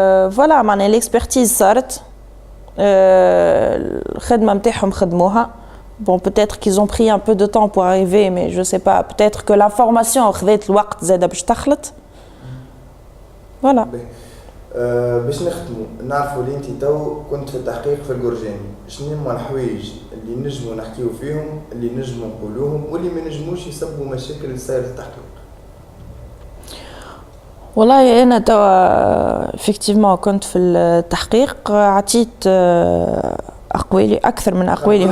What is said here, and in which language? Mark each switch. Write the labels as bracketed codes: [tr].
[ar] فوالا معناها ليكسبرتيز صارت، الخدمه نتاعهم خدموها. [fr] Bon, peut-être qu'ils ont pris un peu de temps pour arriver, mais je sais pas, peut-être que l'information [ar] خذت الوقت زاده باش تخلط. فوالا. باش نختموا، نعرفوا اللي انت تو كنت في التحقيق في الجرجاني، شنو هما الحوايج اللي نجموا نحكيو فيهم، اللي نجموا نقولوهم، واللي ما نجموش يسببوا مشاكل لسائر التحقيق؟ والله انا توا effectivement كنت في التحقيق، عطيت اقوالي اكثر من اقوالي.